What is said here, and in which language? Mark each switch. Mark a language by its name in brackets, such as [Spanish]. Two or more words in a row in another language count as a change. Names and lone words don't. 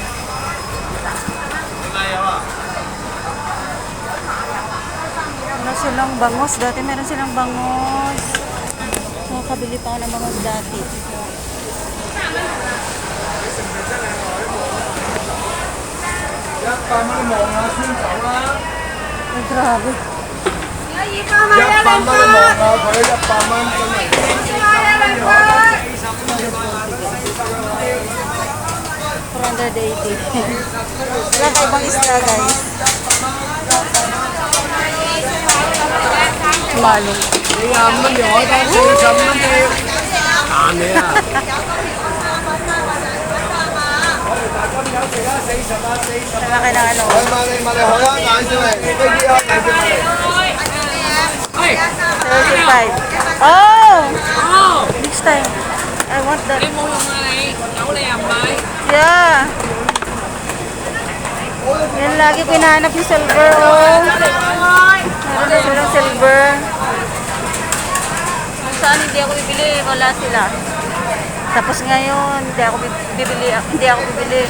[Filipino] Meron silang bangos. Dati meron silang bangos. Nakakabili pa ako ng bangos dati. Ay, grabe. [Cantonese] 100蚊都望下佢，100蚊真係。 $480. [Filipino] Wala kaibang isda guys. Malong. [Cantonese] 40蚊條海膽，40蚊條彈你啊！ [Filipino] Malaki ng ano. [Cantonese] 問你海膽眼先嚟，飛機蝦眼先嚟。 $35. [English] Oh! Next time. I want that. [Cantonese] 你冇用啊你，有你又唔買。 [English] Yeah. [Filipino] Yan lagi pinahanap yung silver. Oh. Meron na silang silver. Kung saan hindi ako bibili, wala sila. Tapos ngayon, hindi ako bibili.